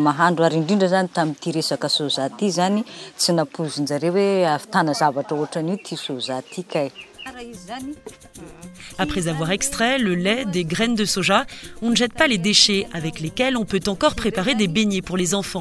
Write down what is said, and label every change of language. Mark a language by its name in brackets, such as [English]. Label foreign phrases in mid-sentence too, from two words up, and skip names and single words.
[Malagasy] mahandro ary indrindra zany tam'ty resaka soja ty zany tsy napozonjareo hoe ahavitana zavatra ohatran'io ty soja ty kay. [French] Après avoir extrait le lait des graines de soja, on ne jette pas les déchets avec lesquels on peut encore préparer des beignets pour les enfants.